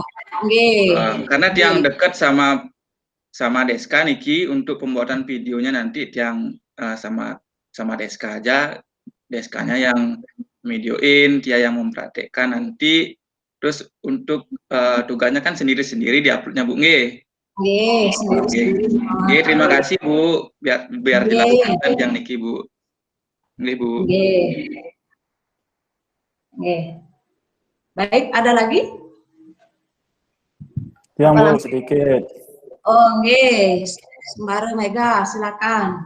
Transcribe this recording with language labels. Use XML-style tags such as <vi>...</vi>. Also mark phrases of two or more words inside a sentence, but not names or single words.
<id>karena yang dekat sama Deska Niki untuk pembuatan videonya nanti yang sama Deska aja. Deskanya yang videoin, dia yang mempraktekkan nanti. Terus untuk tugasnya kan sendiri-sendiri diuploadnya Bu nggih? Nggih, terima kasih Bu, biar dilakukan yang Niki Bu. Nggih Bu. Baik, ada lagi? Yang Bu, sedikit. Oh, nggih. Sembara Mega, silakan.</id>